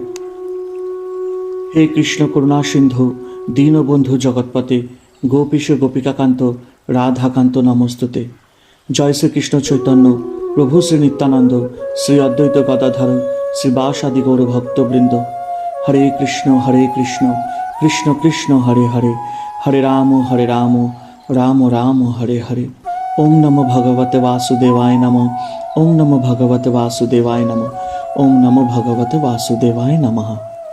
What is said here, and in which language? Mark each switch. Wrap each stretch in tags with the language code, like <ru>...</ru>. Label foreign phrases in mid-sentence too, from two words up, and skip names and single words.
<sa>হে কৃষ্ণ করুণা সিন্ধু দীনবন্ধু জগৎপতে গোপীশ গোপিকাকান্ত রাধাকান্ত নমস্তুতে। জয় শ্রীকৃষ্ণ চৈতন্য প্রভু শ্রী নিত্যানন্দ শ্রী অদ্বৈত গদাধর শ্রীবাসাদি গৌর ভক্তবৃন্দ। হরে কৃষ্ণ কৃষ্ণ কৃষ্ণ হরে হরে, হরে রাম রাম রাম হরে হরে। ওম নমো ভগবতে বাসুদেবায় নমঃ। ওম নমো ভগবতে বাসুদেবায় নমঃ। ওম নমো ভগবতে বাসুদেবায় নমঃ।</sa>